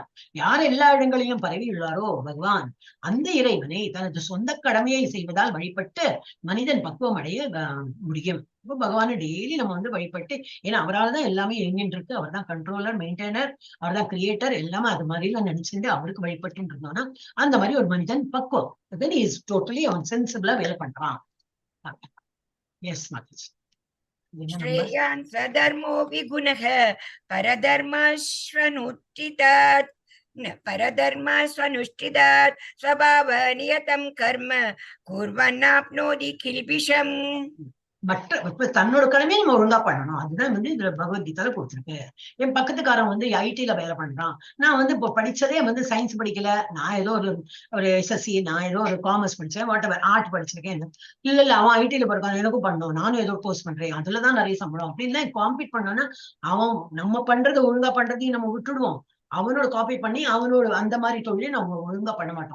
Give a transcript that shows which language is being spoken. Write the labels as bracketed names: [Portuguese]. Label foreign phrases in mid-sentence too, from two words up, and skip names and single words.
[Tamil] யார் எல்லா இடங்களிலும் பரவியுள்ளாரோ பகவான், அந்த இறைவனை தனது சொந்த கடமையை செய்வதால் வழிபட்டு மனிதன் பக்குவம் அடைய முடியும். இப்போ பகவானை டெய்லி நம்ம வந்து வழிபட்டு, ஏன்னா அவரால் தான் எல்லாமே இயங்கிட்டு இருக்கு. அவர் தான் கண்ட்ரோலர், மெயின்டைனர், அவர் தான் கிரியேட்டர், எல்லாமே அது மாதிரி எல்லாம் நினைச்சுட்டு அவருக்கு வழிபட்டு இருந்தோம்னா அந்த மாதிரி ஒரு மனிதன் பக்குவம், [English] then he is totally [Tamil] அவன் சென்சிபிளா வேலை பண்றான். எஸ் மாதேஷ். [Sanskrit] श्रेयान् स्वधर्मो विगुणः परधर्माश्वनुष्ठितात् परधर्मास्वनुष्ठितात् स्वभावनियतं कर्म कुर्वन्नाप्नोति किल्बिषम्. [Tamil] மற்ற தன்னோட கடமையை நம்ம ஒழுங்கா பண்ணணும். அதுதான் வந்து இதுல பகவத்கீதால கொடுத்துருக்கு. என் பக்கத்துக்காரன் வந்து ஐடில வேலை பண்றான், நான் வந்து இப்போ படிச்சதே வந்து சயின்ஸ் படிக்கல, நான் ஏதோ ஒரு எஸ்எஸ்சி, நான் ஏதோ ஒரு காமர்ஸ் படிச்சேன், [English] what ever [Tamil] ஆர்ட் படிச்சிருக்கேன். இல்ல அவன் ஐடில படிக்கான், எனக்கும் பண்ணணும், நானும் ஏதோ கோர்ஸ் பண்றேன், அதுலதான் நிறைய சம்பளம் அப்படின்லாம் காம்பீட் பண்ணோம்னா அவன் நம்ம பண்றது ஒழுங்கா பண்றதையும் நம்ம விட்டுடுவோம், அவனோட காப்பி பண்ணி அவனோட அந்த மாதிரி தொழிலை நம்ம ஒழுங்கா பண்ண மாட்டோம்.